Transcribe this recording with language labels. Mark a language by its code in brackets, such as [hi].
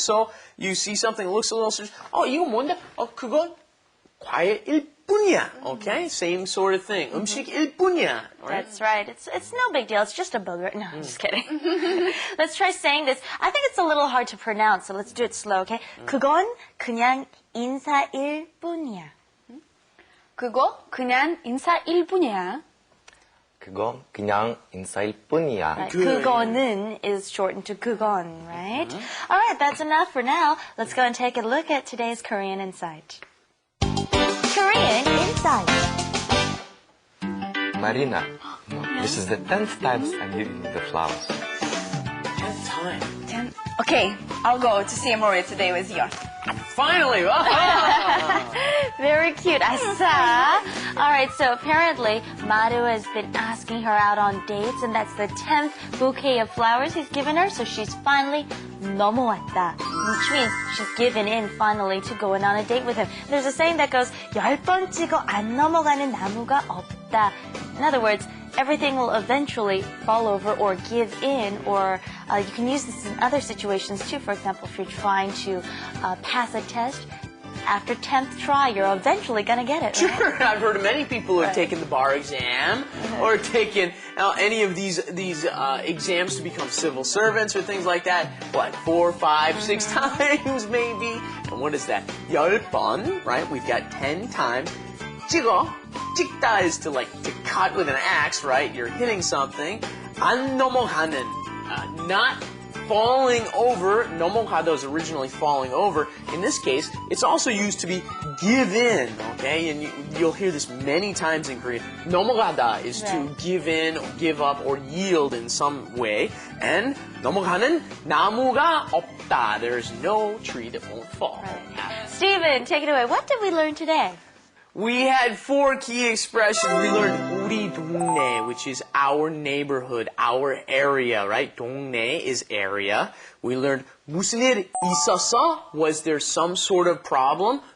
[en] So you see something that looks a little strange. [ko] 이거 뭔데? 그건 과일 일뿐이야. Okay? [en] Same sort of thing. [ko] 음식 일뿐이야. [en] Right? That's right. It's no big deal. It's just a booger. No, I'm just kidding. Let's try saying this. I think it's a little hard to pronounce, so let's do it slow, okay? [ko] 그건 그냥 인사일 뿐이야. 그거 그냥 인사일 뿐이야. 그건 그냥 인사일 뿐이야. [en] 그거는 is shortened to 그건, right? All right, that's enough for now. Let's go and take a look at today's Korean Insight. Korean Insight. Marina, this is the 10th time I'm giving you the flowers. 10th time. Okay, I'll go to see Maria today with you. Finally! Very cute. Asa. All right, so apparently Maru has been asking her out on dates, and that's the 10th bouquet of flowers he's given her, so she's finally 넘어왔다, which means she's given in finally to going on a date with him. There's a saying that goes, [ko] 10번 찍어 안 넘어가는 나무가 없다. [en] In other words, everything will eventually fall over or give in, or you can use this in other situations too. For example, if you're trying to pass a test, after 10th try, you're eventually going to get it. Right? Sure, I've heard of many people who have taken the bar exam or taken any of these exams to become civil servants or things like that. What, 4, 5, 6 times maybe? And what is that? 10번, right? We've got 10 times. 찍어. 찍다 is to cut with an axe, right? You're hitting something. [ko] 안 넘어가는, [en] not falling over. 넘어가다 is originally falling over. In this case, it's also used to be give in, okay? And you'll hear this many times in Korean. 넘어가다 is to give in, give up, or yield in some way. [ko] And 넘어가는 나무가 없다. [en] There's no tree that won't fall. Right. Steven, take it away. What did we learn today? We had 4 key expressions. We learned 우리 동네, which is our neighborhood, our area, right? 동네 is area. We learned [ko] 무슨 일 있었어? [en] Was there some sort of problem?